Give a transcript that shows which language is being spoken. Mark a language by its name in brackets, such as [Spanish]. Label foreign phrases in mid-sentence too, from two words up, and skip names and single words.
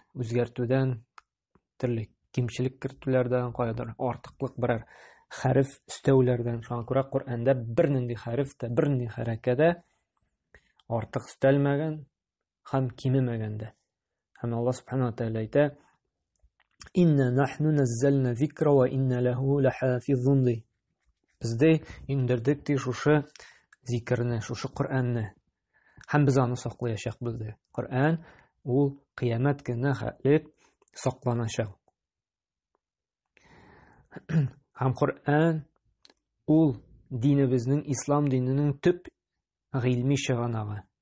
[Tatar] Үзгәртүдән, төрле кимчелек кертүләрдән, кайдыр артыклык берәр хәреф өстәүләрдән. Шуңа күрә Коръәндә бернинди хәреф тә, бернинди хәрәкәдә артык өстәлмәгән һәм кимемәгән дә. Һәм [Arabic] الله سبحانه وتعالى [Tatar] әйтә: [Arabic] «إنا نحن نزلنا الذكر وإنا له لحافظون». [Tatar] Без дә индердек ди шушы зикерне, шушы Коръәнне. Һәм без аны саклаячакбыз ди. Коръән ул кыямәт көненә хәтлек сакланачак. Һәм Коръән ул динебезнең, ислам диненең төп гыйльми чыганагы.